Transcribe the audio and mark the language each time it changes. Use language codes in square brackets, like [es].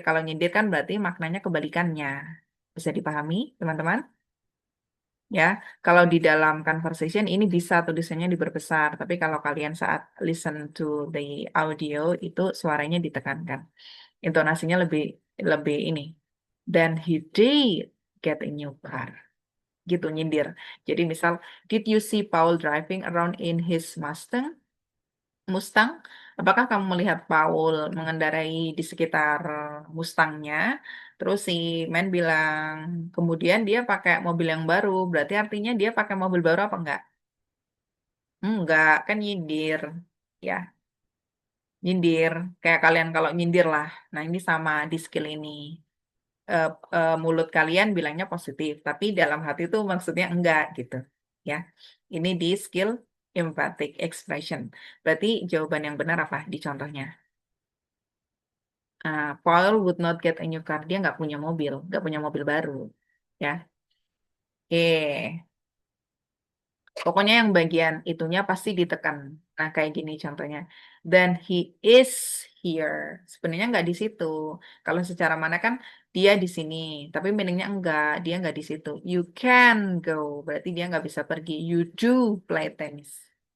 [id] Kalau nyindir kan berarti maknanya kebalikannya. Bisa dipahami, teman-teman? Ya, kalau di dalam conversation ini bisa tulisannya diperbesar, tapi kalau kalian saat [en] listen to the audio [id] itu suaranya ditekankan. Intonasinya lebih lebih ini. [en] Then he did get a new car. [id] Gitu nyindir. Jadi misal, [en] did you see Paul driving around in his Mustang? [id] Apakah kamu melihat Paul mengendarai di sekitar Mustangnya? Terus si Men bilang, kemudian dia pakai mobil yang baru. Berarti artinya dia pakai mobil baru apa enggak? Enggak, kan nyindir. Ya, nyindir. Kayak kalian kalau nyindir lah. Nah, ini sama di skill ini. Mulut kalian bilangnya positif, tapi dalam hati itu maksudnya enggak gitu. Ya, ini di skill emphatic expression. Berarti jawaban yang benar apa di contohnya? [en] Paul would not get a new car. [id] Dia nggak punya mobil baru. Ya, oke. Pokoknya yang bagian itunya pasti ditekan. Nah, kayak gini contohnya. [en] Then he is here. [id] Sebenarnya nggak di situ. Kalau secara mana kan dia di sini, tapi meaningnya enggak. Dia nggak di situ. [en] You can go. [id] Berarti dia nggak bisa pergi. [en] You do play tennis.